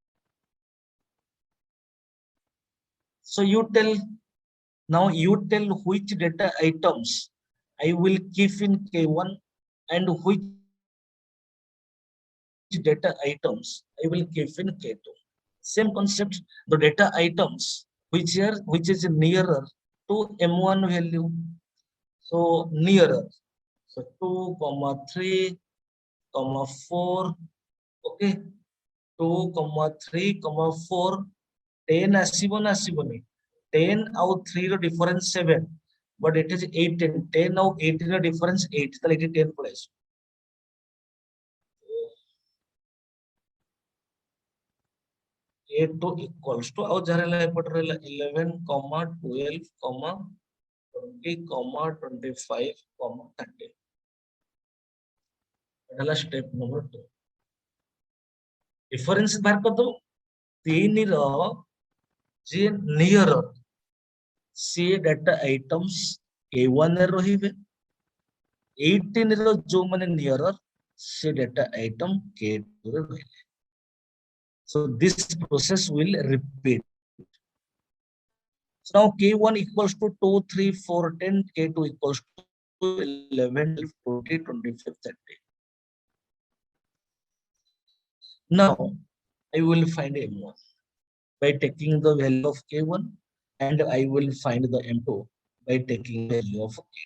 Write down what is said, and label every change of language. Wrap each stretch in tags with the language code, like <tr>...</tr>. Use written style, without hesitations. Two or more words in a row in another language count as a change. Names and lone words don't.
<en>So you tell, now you tell which data items I will keep in K1 and which data items I will keep in K2. Same concept, the data items which is nearer to M1 value. So nearer. So 2, 3, 4. Okay. 2, 3, 4.</en> <or>10 ଆସିବନି 10 ଆଉ 3 ର difference 7,</or> <en>but it is</en> <or>18. 10 ଆଉ 18 ର difference 8, ତାହେଲେ ଏଠି 10 ପଳେଇ ଆସିବ.</or> <en>A2 equals to</en> <or>ଆଉ ଯାହାର ହେଲା ଏପଟେ ରହିଲା 11, 12, 20, 25, 30. ଏଟା ହେଲା</or> <en>step number 2.</en> <or>Difference ବାହାର କରିଦବ 3 ର ଯେ nearer ସେ</or> <en>data items</en> <or>A1 ରେ ରହିବେ, 18 ର ଯୋଉ ମାନେ nearer ସେ</or> <en>data item</en> <or>K2 ରେ ରହିଲେ.</or> <en>So this process will repeat. So now K1 equals to 2, 3, 4, 10, K2 equals to 11, 20, 25, 30. Now I will find M1 by taking the value of K1 and I will find the M2 by taking the value of K2.</en>